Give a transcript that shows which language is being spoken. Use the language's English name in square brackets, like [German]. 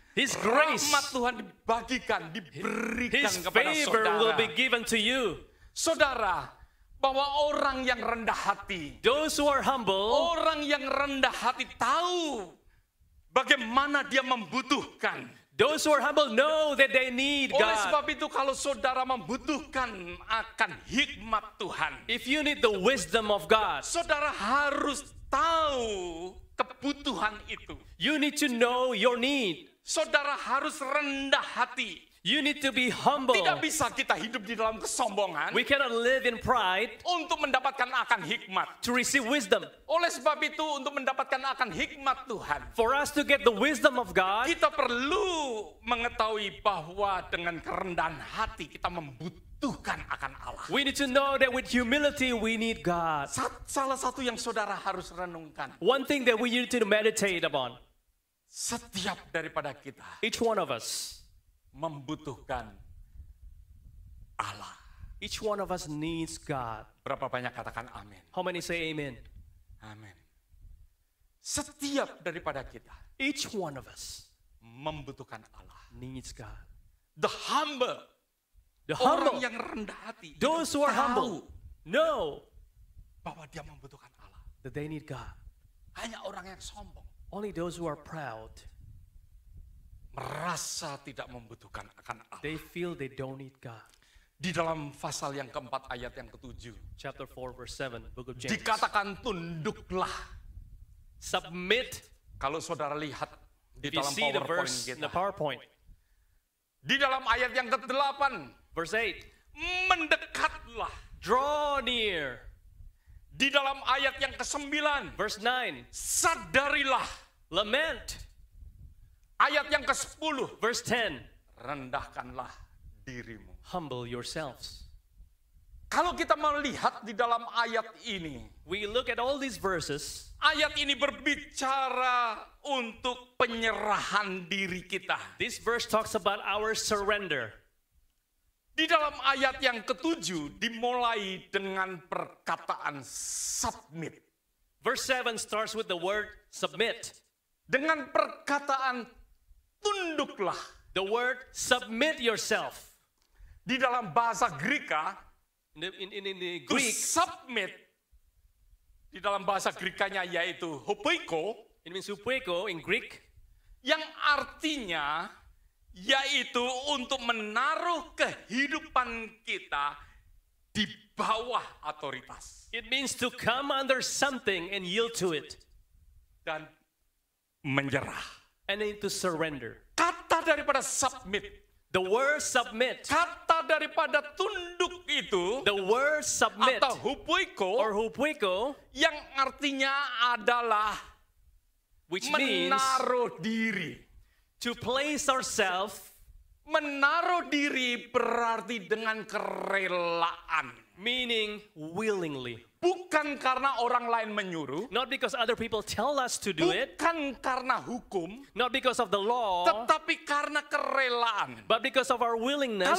[English] His grace. [Indonesian] Rahmat Tuhan dibagikan, diberikan [English] His [Indonesian] kepada [English] favor [Indonesian] saudara. [English] will be given to you. [Indonesian] Saudara, bahwa orang yang rendah hati, [English] Those who are humble, [Indonesian] orang yang rendah hati tahu bagaimana dia membutuhkan. [English] those who are humble know that they need [Indonesian] Oleh [English] God. [Indonesian] sebab itu kalau saudara membutuhkan akan hikmat Tuhan, [English] If you need the wisdom of God, [Indonesian] saudara harus tahu kebutuhan itu. [English] you need to know your need. [Indonesian] Saudara harus rendah hati. [English] You need to be humble. [Indonesian] Tidak bisa kita hidup di dalam kesombongan [English] We cannot live in pride [Indonesian] untuk mendapatkan akan hikmat. [English] to receive wisdom. [Indonesian] Oleh sebab itu untuk mendapatkan akan hikmat Tuhan, [English] For us to get the wisdom of God, [Indonesian] kita perlu mengetahui bahwa dengan kerendahan hati kita membutuhkan akan Allah. [English] we need to know that with humility we need God. [Indonesian] Salah satu yang saudara harus renungkan, [English] One thing that we need to meditate upon, [Indonesian] setiap daripada kita [English] each one of us, [Indonesian] membutuhkan Allah. [English] each one of us needs God. [Indonesian] Berapa banyak katakan amin? [English] How many say amen? [Indonesian] Amin. Setiap daripada kita [English] Each one of us [Indonesian] membutuhkan Allah. [English] needs God. The humble The [Indonesian] Orang [English] humble, [Indonesian] yang rendah hati itu [English] those who are [Indonesian] tahu [English] humble, know [Indonesian] bahwa dia membutuhkan Allah. [English] that they need God. [Indonesian] Hanya orang yang sombong [English] Only those who are proud, [Indonesian] merasa tidak membutuhkan akan Allah. [English] they feel they don't need God. [Indonesian] Di dalam pasal yang keempat ayat yang ketujuh, [English] Chapter 4, verse 7, book of James. [Indonesian] dikatakan tunduklah. [English] Submit. [Indonesian] Kalau saudara lihat di [English] If you [Indonesian] dalam [English] see the [Indonesian] PowerPoint [English] verse in the [Indonesian] kita, [English] PowerPoint, [Indonesian] di dalam ayat yang ke-8, [English] verse 8, [Indonesian] mendekatlah. [English] draw near. [Indonesian] Di dalam ayat yang ke-9, [English] Verse 9, [Indonesian] sadarilah. [English] lament. [Indonesian] Ayat yang ke-10, [English] Verse 10, [Indonesian] rendahkanlah dirimu. [English] humble yourselves. [Indonesian] Kalau kita melihat di dalam ayat ini, [English] We look at all these verses. [Indonesian] ayat ini berbicara untuk penyerahan diri kita. [English] This verse talks about our surrender. [Indonesian] Di dalam ayat yang ke-7 dimulai dengan perkataan submit. [English] Verse 7 starts with the word submit. [Indonesian] Dengan perkataan tunduklah. [English] The word submit yourself. [Indonesian] Di dalam bahasa Greka, [English] In the to Greek, [Indonesian] submit, di dalam bahasa Grekanya yaitu hupoiko, [English] it means hupoiko in Greek, [Indonesian] yang artinya yaitu untuk menaruh kehidupan kita di bawah otoritas [English] it means to come under something and yield to it, [Indonesian] dan menyerah. [English] and then to surrender. [Indonesian] Kata daripada submit, [English] The word submit, [Indonesian] kata daripada tunduk itu [English] the word submit [Indonesian] atau hupoiko [English] or hupoiko, [Indonesian] yang artinya adalah [English] which means [Indonesian] menaruh diri. [English] to place ourselves. [Indonesian] Menaruh diri berarti dengan kerelaan. [English] Meaning willingly. [Indonesian] Bukan karena orang lain menyuruh, [English] Not because other people tell us to do it, [Indonesian] bukan karena hukum, [English] not because of the law, [Indonesian] tetapi karena kerelaan. [English] but because of our willingness.